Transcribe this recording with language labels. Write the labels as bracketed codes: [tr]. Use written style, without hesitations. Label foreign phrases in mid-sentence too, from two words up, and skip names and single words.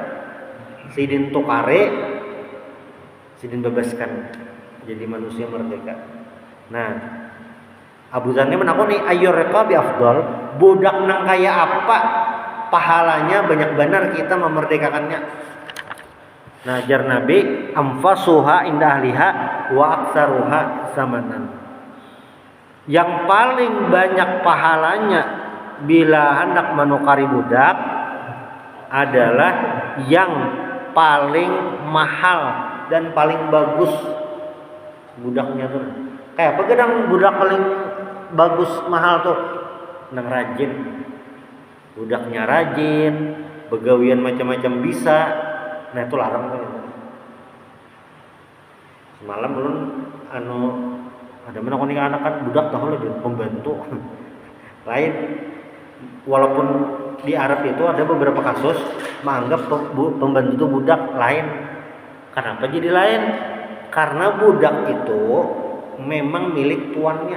[bjn] Sidin tukare, Sidin bebaskan jadi manusia merdeka. Nah, Abu Dzar menakoni [ar] أي الرقاب أفضل, [bjn] budak nang kaya apa pahalanya banyak benar kita memerdekakannya. Nah, jar Nabi [ar] أنفسها عند أهلها وأكثرها ثمنا. [bjn] Yang paling banyak pahalanya bila hendak menukari budak adalah yang paling mahal dan paling bagus budaknya tuh. Kayak apa gedang budak paling bagus mahal tuh? Nang rajin. Budaknya rajin, begawian macam-macam bisa. Nah itu larang tuh. Semalam belum ada mana konik anak kan budak tahu lah dia pembantu lain. Walaupun di Arab itu ada beberapa kasus menganggap pembantu itu budak lain. Kenapa jadi lain? Karena budak itu memang milik tuannya.